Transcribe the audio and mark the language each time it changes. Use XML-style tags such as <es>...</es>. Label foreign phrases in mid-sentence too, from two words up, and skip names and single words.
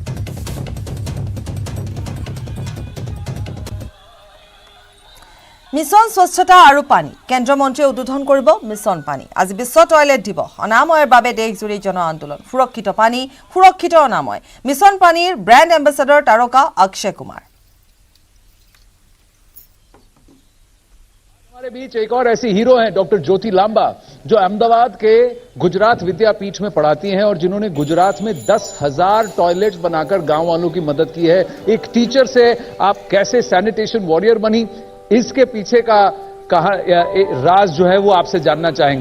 <as>মিছন স্বচ্ছতা আৰু পানী। কেন্দ্ৰীয় মন্ত্ৰীয়ে উদ্বোধন কৰিব মিছন পানী। আজি বিশ্ব টয়লেট দিৱস। অনাময়ৰ বাবে দেশজুৰি জন আন্দোলন। সুৰক্ষিত পানী, সুৰক্ষিত অনাময়। মিছন পানীৰ</as> <en>brand ambassador</en> <as>তাৰকা অক্ষয় কুমাৰ।</as> <hi>हमारे बीच एक और ऐसी हीरो हैं डॉक्टर ज्योति लांबा, जो अहमदाबाद के गुजरात विद्यापीठ में पढ़ाती हैं और जिन्होंने गुजरात में 10,000 टॉयलेट्स बनाकर गांव वालों की मदद की है। एक टीचर से आप कैसे</hi> <en>sanitation warrior</en> <hi>बनी, इसके पीछे का राज जो है वो आपसे जानना चाहेंगे।</hi>